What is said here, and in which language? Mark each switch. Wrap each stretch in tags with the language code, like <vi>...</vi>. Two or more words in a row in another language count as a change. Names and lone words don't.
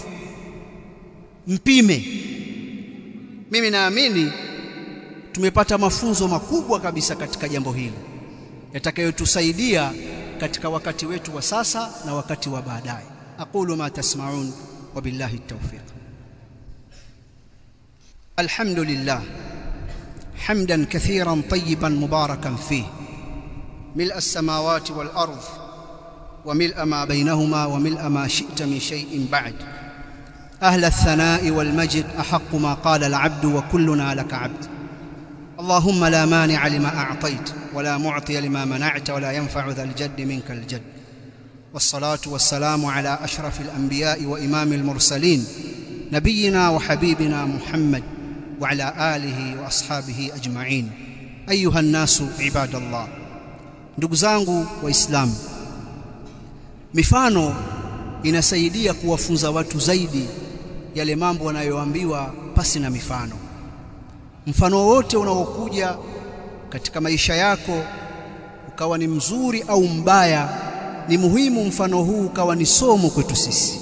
<sw>Mpime. Mimi naamini tumepata mafunzo makubwa kabisa katika jambo hili yatakayotusaidia katika wakati wetu wa sasa na wakati wa baadaye.</sw> <ar>أقول ما تسمعون وبالله التوفيق الحمد لله حمدا كثيرا طيبا مباركا فيه ملء السماوات والأرض وملء ما بينهما وملء ما شئت من شيء بعد. أهل الثناء والمجد أحق ما قال العبد وكلنا لك عبد. اللهم لا مانع لما أعطيت ولا معطي لما منعت ولا ينفع ذا الجد منك الجد. والصلاة والسلام على أشرف الأنبياء وإمام المرسلين نبينا وحبيبنا محمد وعلى آله وأصحابه أجمعين. أيها الناس عباد الله.</ar> <sw>Ndugu zangu Waislamu, mifano inasaidia kuwafunza watu zaidi yale mambo wanayoambiwa pasi na mifano. Mfano wote unaokuja katika maisha yako ukawa ni mzuri au mbaya, ni muhimu mfano huu ukawa ni somo kwetu sisi.</sw>